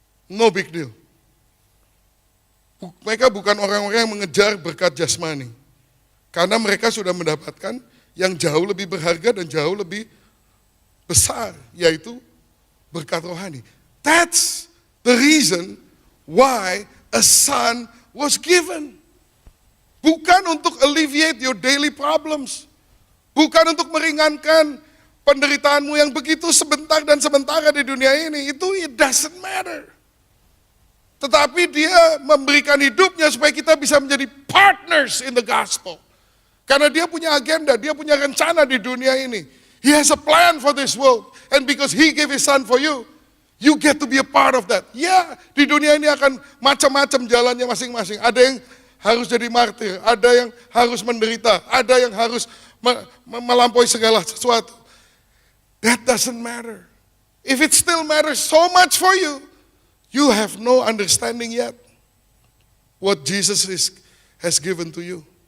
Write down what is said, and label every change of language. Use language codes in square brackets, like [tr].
[en] No big deal. [id] Mereka bukan orang-orang yang mengejar berkat jasmani. Karena mereka sudah mendapatkan yang jauh lebih berharga dan jauh lebih besar, yaitu berkat rohani. [en] That's the reason why a son was given. [id] Bukan untuk [en] alleviate your daily problems. [id] Bukan untuk meringankan penderitaanmu yang begitu sebentar dan sementara di dunia ini. [en] Itu it doesn't matter. [id] Tetapi dia memberikan hidupnya supaya kita bisa menjadi [en] partners in the gospel. [id] Karena dia punya agenda, dia punya rencana di dunia ini. [en] He has a plan for this world. And because he gave his son for you, you get to be a part of that. [id] Ya, di dunia ini akan macam-macam jalannya masing-masing. Ada yang harus jadi martir, ada yang harus menderita, ada yang harus melampaui segala sesuatu. [en] That doesn't matter. If it still matters so much for you, you have no understanding yet what Jesus has given to you.